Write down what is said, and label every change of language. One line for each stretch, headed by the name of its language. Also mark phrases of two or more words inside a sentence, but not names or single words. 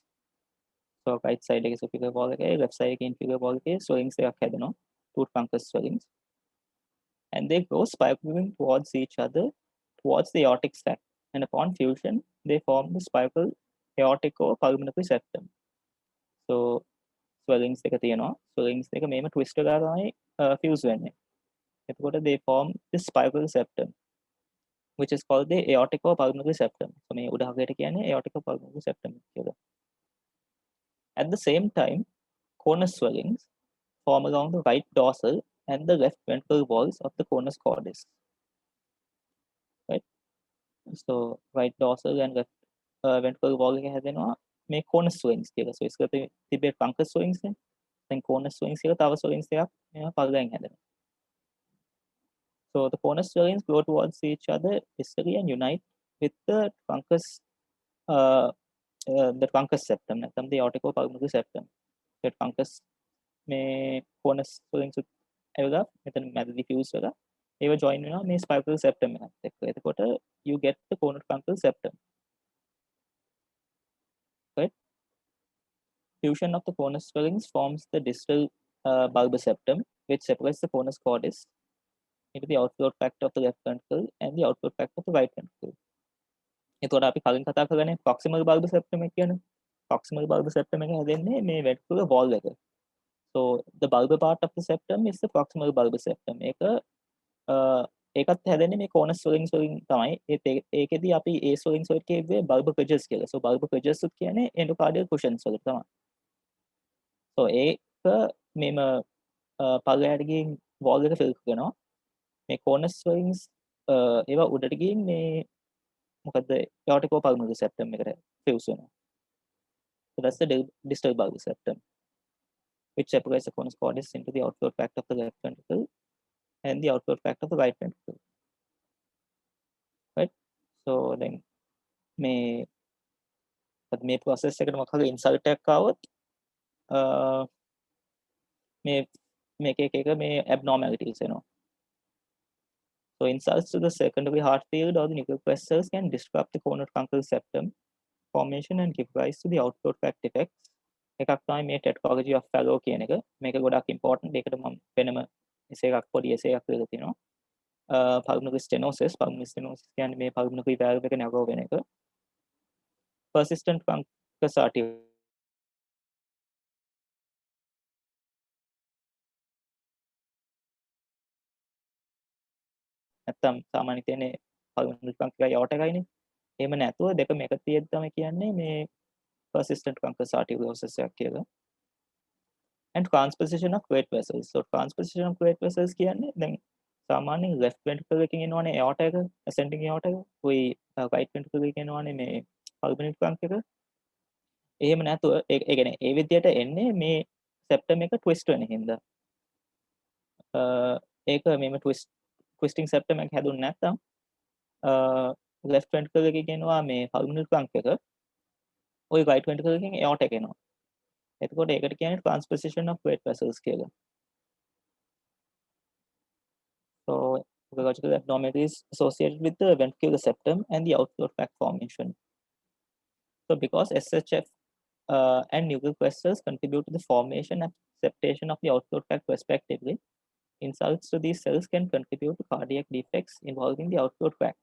English: So right side එක superior wall එකේ left side එකේ inferior wall එකේ swellings
Sinhala: එකක් හැදෙනවා,
English: two truncus swellings, and they grow spiraling towards each other towards the aortic sac, and upon fusion they form the spiral aortic or pulmonary septum. So swellings
Sinhala: දෙක තියෙනවා, swellings දෙක මේම twist කරලා තමයි fuse වෙන්නේ.
English: එතකොට they form the spiral septum, which is called the aortic or pulmonary septum. So
Sinhala: මේ උදාහරණයට කියන්නේ
English: aortic or pulmonary septum කියලා. At the same time, conus swellings form along the right dorsal and the left ventral walls of the conus cordis. Right? So right dorsal and left ventral wall
Sinhala: එක හැදෙනවා මේ
English: conus swellings කියලා.
Sinhala: So ඉස්සර තිබේ
English: truncus swellings
Sinhala: නේ. දැන්
English: conus swellings
Sinhala: කියලා තව swellings එකක් මේවා පල්ලෙන් හැදෙනවා.
English: So the conus swellings grow towards each other distally and unite with the truncus septum, නැත්නම් the aortic or pulmonary septum. The truncus
Sinhala: මේ
English: conus swellings
Sinhala: ඇවිල්ලා මෙතන මැදදී fuse වෙලා ඒව join වෙනවා මේ
English: spiral septum
Sinhala: එකත් එක්ක.
English: එතකොට you get the conotruncal septum. Right? Fusion of the conus swellings forms the distal bulbar septum, which separates the conus cordis into the outflow tract of the left ventricle and the outflow tract of the right ventricle.
Sinhala: එතකොට අපි කලින් කතා කරන්නේ
English: proximal bulbar septum
Sinhala: එක කියන්නේ.
English: Proximal bulbar septum
Sinhala: එක හැදෙන්නේ මේ
English: ventricular wall
Sinhala: එක.
English: So the bulbar part of the septum is the proximal bulbar septum.
Sinhala: ඒකත් හැදෙන්නේ මේ
English: conus swellings
Sinhala: වලින් තමයි. ඒකෙදී අපි ඒ swellings වලට කියවේ
English: bulbar ridges
Sinhala: කියලා.
English: So bulbar ridges
Sinhala: උත් කියන්නේ
English: endocardial cushions
Sinhala: වලට තමයි. So ඒක මේම පල්ලෙහාට ගිහින් wall එක fill කරනවා. මේ
English: conus swellings
Sinhala: ඒවා උඩට ගිහින් මේ මොකද්ද
English: aortic or pulmonary septum
Sinhala: එකට fuse වෙනවා.
English: So that's the distal bulbar septum, which separates the conus cordis into the outflow tract of the left ventricle and the outflow tract of the right ventricle. Right? So then
Sinhala: මේ process එකට මොකක් හරි insult එකක් ආවොත් මේක එක මේ abnormalities එනවා.
English: So insults to the secondary heart field or the nuclear vessels can disrupt the conotruncal septum formation and give rise to the outflow tract defects.
Sinhala: එකක් තමයි මේ
English: tetralogy of Fallot
Sinhala: කියන එක. මේක ගොඩක් important. ඒකට මම වෙනම essay එකක් පොඩි essay එකක් ලියලා තියෙනවා.
English: Pulmonary stenosis
Sinhala: කියන්නේ මේ
English: pulmonary valve
Sinhala: එක narrow වෙන එක.
English: Persistent truncus arteriosus
Sinhala: නැත්තම් සාමාන්‍ය තියෙන්නේ
English: pulmonary trunk
Sinhala: එකයි aorta එකයිනේ. එහෙම නැතුව දෙකම එක තියෙද්දි තමයි කියන්නේ මේ
English: persistent truncus arteriosus
Sinhala: එකක් කියලා.
English: And transposition of great vessels. So transposition of great vessels
Sinhala: කියන්නේ දැන් සාමාන්‍යයෙන්
English: left ventricle
Sinhala: එකකින් එනවනේ aorta එක,
English: ascending aorta
Sinhala: එක. ඔයි
English: right ventricle
Sinhala: එකකින් එනවනේ මේ
English: pulmonary trunk
Sinhala: එක. එහෙම නැතුව ඒ කියන්නේ ඒ විදියට එන්නේ මේ septum එක twist වෙන හින්දා. ඒක මේම
English: twisting septum
Sinhala: එක හැදුන්නේ නැත්තම්
English: left ventricle
Sinhala: එකකින් එනවා මේ
English: pulmonary trunk
Sinhala: එක. ඔය
English: right ventricle
Sinhala: එකකින් aorta එක එනවා. එතකොට ඒකට කියන්නේ
English: transposition of great vessels
Sinhala: කියලා.
English: So embryological abnormalities associated with the ventricular septum and the outflow tract formation. So because SHF and nuclear vessels contribute to the formation and septation of the outflow tract respectively, insults to these cells can contribute to cardiac defects involving the outflow tract.